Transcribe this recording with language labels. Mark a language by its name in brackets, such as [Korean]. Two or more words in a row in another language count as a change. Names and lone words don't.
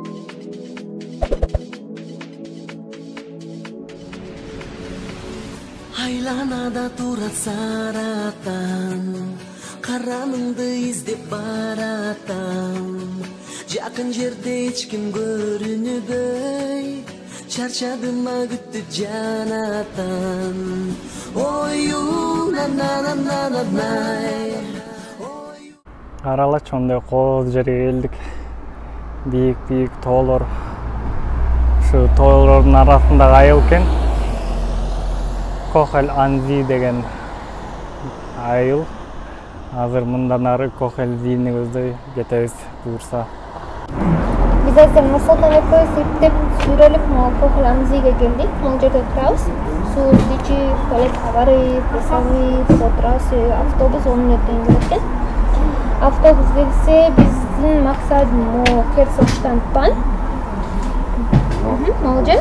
[Kyrgyz] Айланада турат саратан, караныңды издеп баратам. Жакын жерде эч ким көрүнбөй, чарчадым күттү жанатан. Ою на-на-на-на-на-най. Каралачы ондай кооз жерге келдик. Бийик тоолор. Ушу тоолордун арасындагы айыл экен. Кохел Анзи деген айыл. Азыр мындан ары Кохел Зини көздөй кетебиз буюрса. Biz azir Nursultan экөөбүз эптеп сүрөлүп Кохел Анзиге келдик. Бул жерде турабыз. Суу ичи туалет барып, пресовый, потрасы, автобус 10 мүнөттөн келет экен. Автобус келсе, биздин максатыбыз Керсоштан Пан. Могул жер.